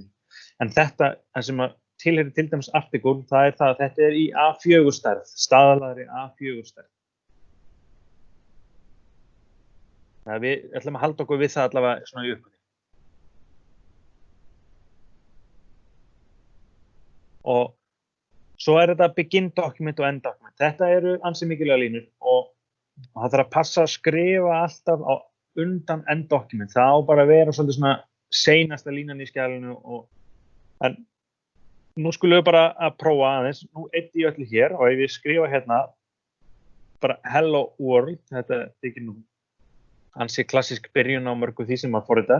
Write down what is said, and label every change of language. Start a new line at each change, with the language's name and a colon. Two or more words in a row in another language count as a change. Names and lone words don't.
Icelandic: En þetta sem tilheyrir til dæmis article, það það að þetta í A4 stærð, staðlaðri A4 stærð. Við ætlum að halda okkur við það allavega svona í upphafi. Og svo þetta
English: begin document
Icelandic: og
English: end document.
Icelandic: Þetta eru ansi mikilvægar línur og það þarf að passa að skrifa alltaf á undan
English: end document.
Icelandic: Það á bara að vera svolítið svona seinasta línan í skjalinu en nú skulum við bara að prófa aðeins. Nú eyddi ég öllu hér og ef ég skrifa hérna bara
English: hello world,
Icelandic: þetta þykir nú ansi klassísk byrjun á mörgu því sem maður forritar.